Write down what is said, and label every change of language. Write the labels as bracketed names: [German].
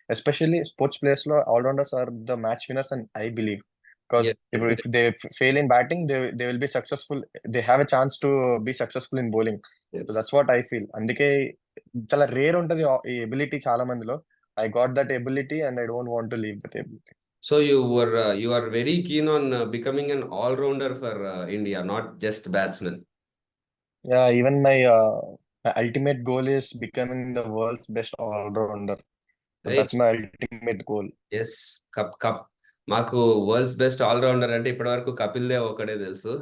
[English] Especially sports players లో allrounders are the match winners and I believe. Because yes, ఇప్పుడు if they fail in batting, they will be successful, they have a chance to be successful in bowling. So yes. That's what I feel. [Telugu] అందుకే చాలా rare ఉంటది ఈ ability చాలా మందిలో. [English] I got that ability and I don't want to leave that ability. So you are very keen on becoming an all-rounder for India, not just batsman. Yeah, even my ultimate goal is becoming the world's best all-rounder. So Right? that's my ultimate goal. Yes. [Telugu] Cup మాకు world's best allrounder అంటే ఇప్పటి వరకు కపిల్ దేవ్ ఒకడే తెలుసు.